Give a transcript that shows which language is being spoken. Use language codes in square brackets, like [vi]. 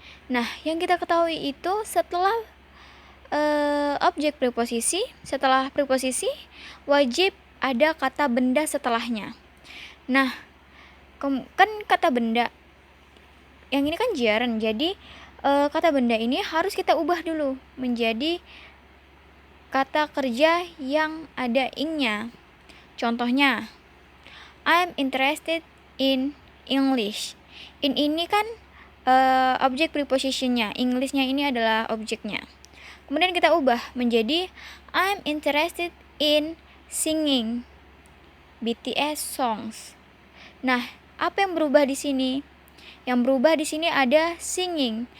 [id] Nah, yang kita ketahui itu setelah objek preposisi, setelah preposisi wajib ada kata benda setelahnya. Nah, kan kata benda yang ini kan gerund, jadi kata benda ini harus kita ubah dulu menjadi kata kerja yang ada ing-nya. Contohnya, [en] I'm interested in English. [id] In ini kan objek prepositionnya, English-nya ini adalah objeknya. Kemudian kita ubah menjadi [en] I'm interested in singing BTS songs. [id] Nah, apa yang berubah di sini? Yang berubah di sini ada singing.